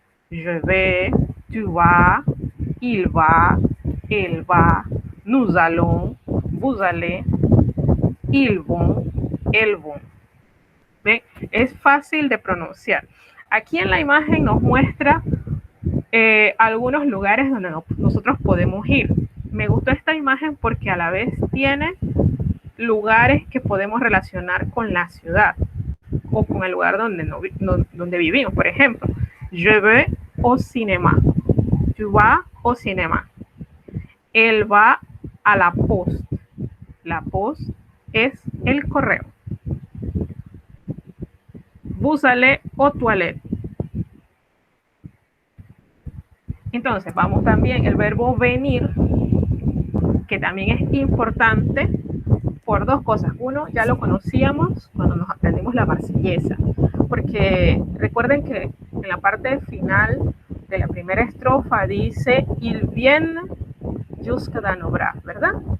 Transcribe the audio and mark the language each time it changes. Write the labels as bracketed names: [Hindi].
[French] Je vais, tu vas, il va, elle va, nous allons, vous allez, ils vont, elles vont. [Spanish] ¿Ven? Es fácil de pronunciar. Aquí en la imagen nos muestra algunos lugares donde nosotros podemos ir. Me gustó esta imagen porque a la vez tiene lugares que podemos relacionar con la ciudad o con el lugar donde vivimos. Por ejemplo, [French] je vais au cinéma. Tu vas au cinéma. [Spanish] Él va a la poste. La poste es el correo. [French] Vous allez aux toilettes. [Spanish] Entonces, vamos también el verbo venir, que también es importante por dos cosas. Uno, ya lo conocíamos cuando nos aprendimos la marsellesa, porque recuerden que en la parte final de la primera estrofa dice [French] il viene jusqu'à Danobra, [Spanish] ¿verdad?